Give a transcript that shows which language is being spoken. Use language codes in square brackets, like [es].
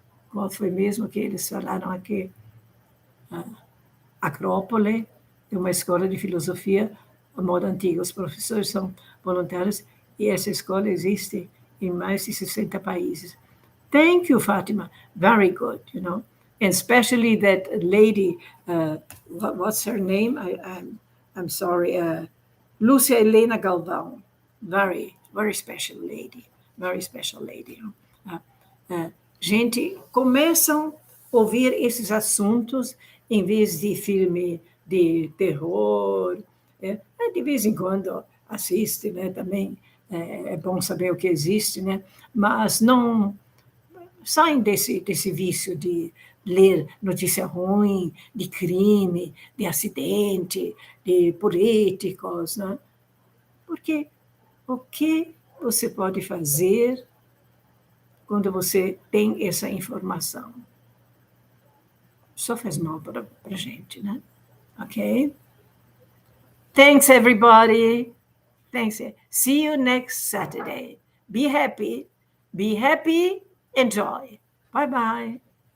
[pt] Qual foi mesmo que eles falaram aqui? Acrópole, é uma escola de filosofia moda antiga. Os professores são voluntários e essa escola existe em mais de 60 países. [en] Thank you, Fatima. Very good, and especially that lady, what's her name? I'm sorry, Lúcia Helena Galvão. Very, very special lady. Very special lady. [pt] Gente, começam a ouvir esses assuntos em vez de filme de terror. De vez em quando assiste, né? Também é bom saber o que existe, né? Mas não saem desse vício de ler notícia ruim, de crime, de acidente, de políticos, né? Porque o que você pode fazer quando você tem essa informação? Só faz mal para a gente, né? [en] Ok? Thanks, everybody. Thanks. See you next Saturday. Be happy. Be happy. Enjoy. Bye-bye.